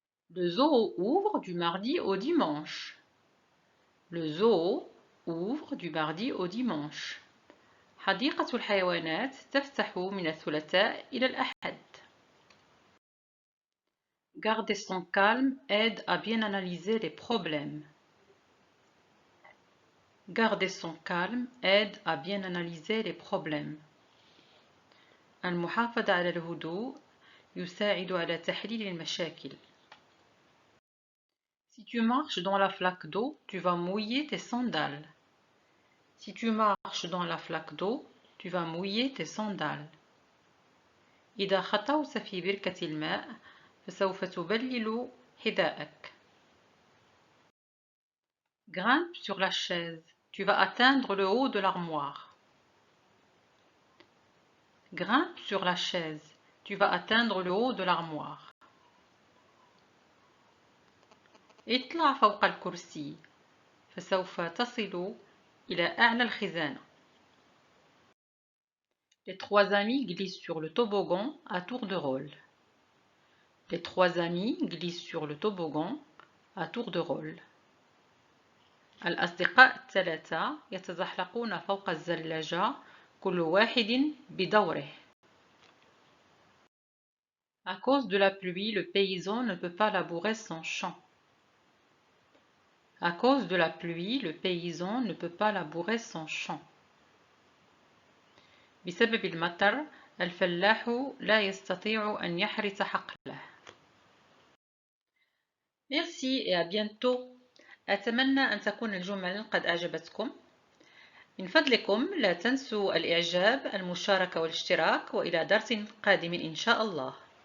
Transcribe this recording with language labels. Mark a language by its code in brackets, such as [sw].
[fr] Le zoo ouvre du mardi au dimanche. Le zoo ouvre du mardi au dimanche. [ar] حديقة الحيوانات تفتح من الثلاثاء إلى الأحد. [fr] Garder son calme aide à bien analyser les problèmes. Garder son calme aide à bien analyser les problèmes. [ar] المحافظة على الهدوء يساعد على تحليل المشاكل. [fr] Si tu marches dans la flaque d'eau, tu vas mouiller tes sandales. Si tu marches dans la flaque d'eau, tu vas mouiller tes sandales. [ar] إذا خطوت في بركة الماء فسوف تبلل حذاءك. [fr] Grimpe sur la chaise, tu vas atteindre le haut de l'armoire. Grimpe sur la chaise, tu vas atteindre le haut de l'armoire. [ar] اطلع فوق الكرسي فسوف تصل إلى أعلى الخزانة. [fr] Les trois amis glissent sur le toboggan à tour de rôle. Les trois amis glissent sur le toboggan à tour de rôle. [ar] الأصدقاء الثلاثة يتزحلقون فوق الزلاجة كل واحد بدوره. [fr] À cause de la pluie, le paysan ne peut pas labourer son champ. À cause de la pluie, le paysan ne peut pas labourer son champ. [ar] بسبب المطر الفلاح لا يستطيع أن يحرث حقله. [fr] Merci et à bientôt. [ar] أتمنى أن تكون الجمل قد أعجبتكم. من فضلكم لا تنسوا الإعجاب، المشاركة والاشتراك، وإلى درس قادم إن شاء الله.